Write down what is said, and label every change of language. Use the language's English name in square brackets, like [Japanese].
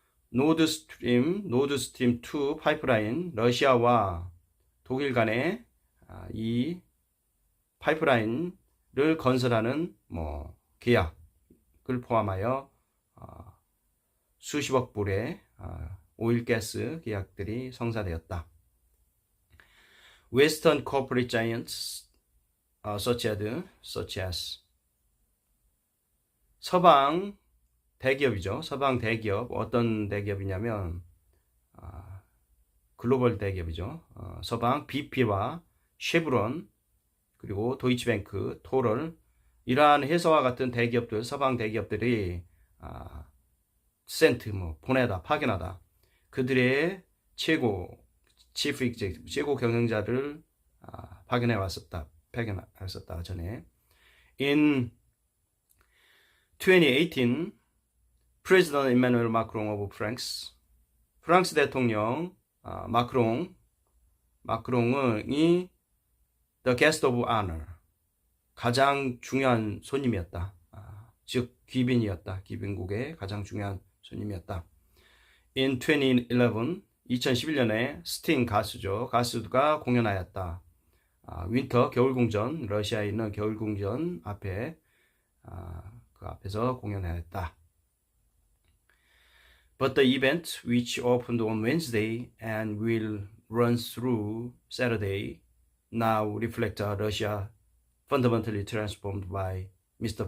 [Korean] 노드 스트림 2 파이프라인, 러시아와 독일 간의 이 파이프라인을 건설하는 계약을 포함하여 수십억 불의 오일 가스 계약들이 성사되었다. [English] Western corporate giants such as [Korean] 서방 대기업이죠. 서방 대기업 어떤 대기업이냐면 글로벌 대기업이죠. 서방 BP와 쉐브론 그리고 도이치뱅크, 토럴 이러한 회사와 같은 대기업들, 서방 대기업들이 센트 보내다, 파견하다. 그들의 최고 치프 익제큐티브, 최고 경영자를 파견해 왔었다. 전에. [English] In 2018, President Emmanuel Macron of France, [Korean] 프랑스 대통령 마크롱이 [English] The guest of honor, [Korean] 가장 중요한 손님이었다. 즉 귀빈이었다. 귀빈국의 가장 중요한 손님이었다. In 2011, 2011년에 스팅 가수가 공연하였다. 윈터 겨울궁전, 러시아에 있는 겨울궁전 앞에 그 앞에서 공연하였다. [English] But the event, which opened on Wednesday and will run through Saturday, now reflect a Russia fundamentally transformed by Mr.